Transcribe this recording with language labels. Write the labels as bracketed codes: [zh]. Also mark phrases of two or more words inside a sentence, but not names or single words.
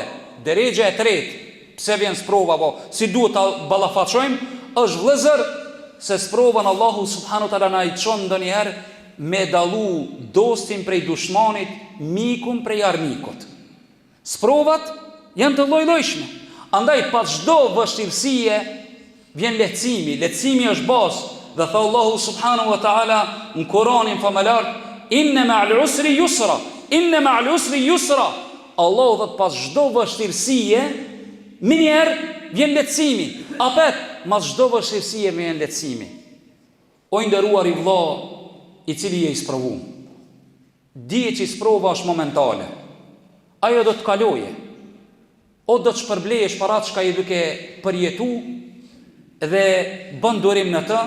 [sq] Derexhe e tretë, pse vjen sprova, po si duhet ta ballafaqojmë, është vëllezër se sprovën Allahu [ar] سبحانه وتعالى [sq] na i çon ndonjëherë me dallu dostin prej dushmanit, mikun prej armikut. Sprovat janë të lloj-llojshme. Andaj pas çdo vështirësie vjen lehtësimi. Lehtësimi është bazë. Dhe tha Allahu [ar] سبحانه وتعالى [sq] në Koranin famëlar, [ar] إن مع العسر يسرا إن مع العسر يسرا. [sq] Allahu dhe pas çdo vështirësie, minjerë vjen lehtësimi. Apet, mas çdo vështirësie vjen lehtësimi. O nderuar i vëlla, i cili je i sprovu, dije që i sprova është momentale. Ajo do të kaloje, o do të shpërblejesh para çka je duke përjetu dhe bën durim në të.